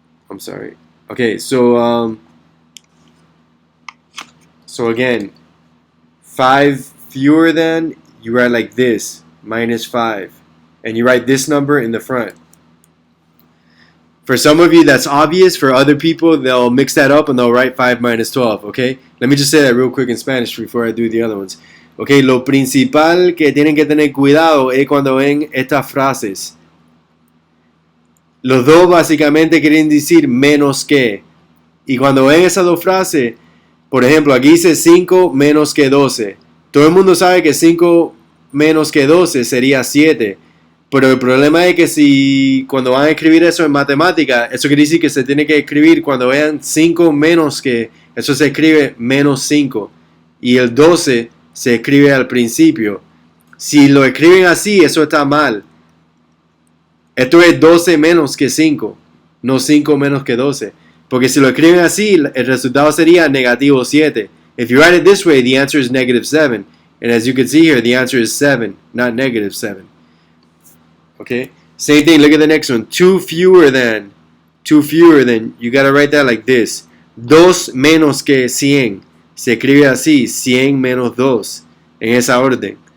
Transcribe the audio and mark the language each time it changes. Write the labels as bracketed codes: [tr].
[en] I'm sorry. Okay, so again, 5 fewer than, you write like this, minus 5. And you write this number in the front. For some of you, that's obvious. For other people, they'll mix that up and they'll write 5 minus 12, okay? Let me just say that real quick in Spanish before I do the other ones. [es] Okay, lo principal que tienen que tener cuidado es cuando ven estas frases. Los dos básicamente quieren decir menos que. Y cuando ven esas dos frases, por ejemplo, aquí dice 5 menos que 12. Todo el mundo sabe que 5 menos que 12 sería 7. Pero el problema es que si cuando van a escribir eso en matemática, eso quiere decir que se tiene que escribir cuando vean 5 menos que, eso se escribe menos 5. Y el 12 se escribe al principio. Si lo escriben así, eso está mal. Esto es 12 menos que 5, no 5 menos que 12. Porque si lo escriben así, el resultado sería negativo 7. [en] If you write it this way, the answer is negative 7. And as you can see here, the answer is 7, not negative 7. Okay? Same thing, look at the next one. 2 fewer than. 2 fewer than, you gotta write that like this. [es] 2 menos que 100. Se escribe así, 100 menos 2. En esa orden.